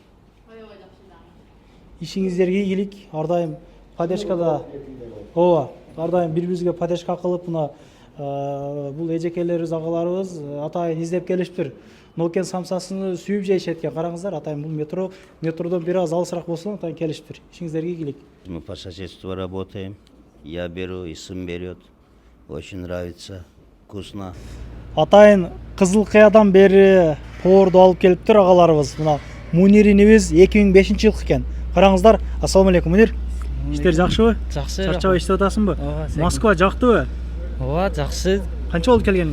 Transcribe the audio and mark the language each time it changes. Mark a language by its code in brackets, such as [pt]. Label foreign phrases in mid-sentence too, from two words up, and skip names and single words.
[ky] Ишиңиздерге ийгилик, ар дайым поддержкада. Ооба, ар дайым бири-бирибизге поддержка кылып, мына Бул эжекелерибиз, агаларыбыз атайын издеп келишиптир. Нокен самсасын сүйүп жейишет экен. Караңыздар, атайын бул метродон бир аз алысыраак болсо атайын келишиптир. Ишиңиздерге ийгилик. [ru] Мы по соседству работаем. Я беру, и сын берет. Очень нравится. Вкусно. [ky] Атайын Кызыл Кыядан бери поорду алып келиптир агаларыбыз. Мына Муниринибиз 2005-жылкы экен. Караңыздар. Ассаламу алейкум, Мунир. Иштер жакшыбы? Жакшы. Чарчабай иштеп атасыңбы? Москва жактыбы? Ооба, жакшы. Канча болуп келгениңе?